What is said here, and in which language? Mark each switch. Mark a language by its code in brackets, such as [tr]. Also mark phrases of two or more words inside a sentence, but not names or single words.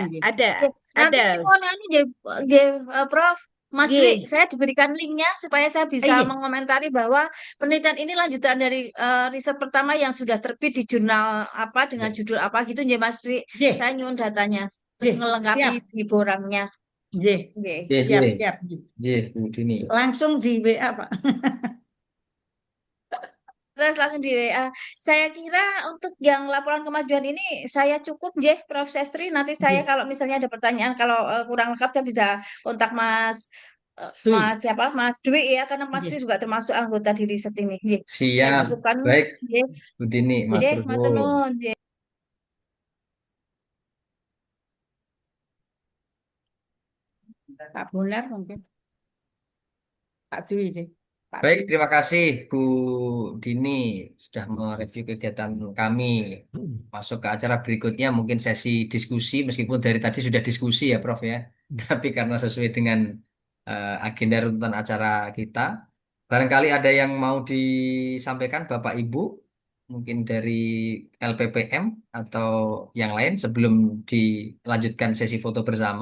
[id] nggih. ada, Ya, nanti ada. mohon anu, Nggih, Nggih, Prof. Mas Dwi, Ye, saya diberikan linknya supaya saya bisa Iya, mengomentari bahwa penelitian ini lanjutan dari riset pertama yang sudah terbit di jurnal apa dengan Ya. judul apa gitu, Nggih, Mas Dwi. nggih, Saya nyuwun datanya untuk nggih. melengkapi Siap, di borangnya. nggih. Nggih. Ye, Siap, ye, siap. ye, Bu Dini. Langsung di WA, Pak. Terus langsung di WA. Saya kira untuk yang laporan kemajuan ini saya cukup, Nggih, Prof. Sestri. Nanti saya Nggih, kalau misalnya ada pertanyaan, kalau kurang lengkap saya bisa kontak Dwi. Mas siapa? Mas Dwi ya, karena Mas Dwi Nggih, juga termasuk anggota di riset ini. Nggih. Saya Siap. cukupkan, Baik, nggih. Bu Dini, nggih. Nggih, matur matur nuwun. [jv] nuwun, nggih. [id] Pak Bonar mungkin. Pak Dwi deh. Pak Baik, Dwi. terima kasih Bu Dini sudah mereview kegiatan kami. Masuk ke acara berikutnya mungkin sesi diskusi, meskipun dari tadi sudah diskusi ya Prof ya. Tapi karena sesuai dengan agenda runtutan acara kita, barangkali ada yang mau disampaikan Bapak Ibu, mungkin dari LPPM atau yang lain sebelum dilanjutkan sesi foto bersama.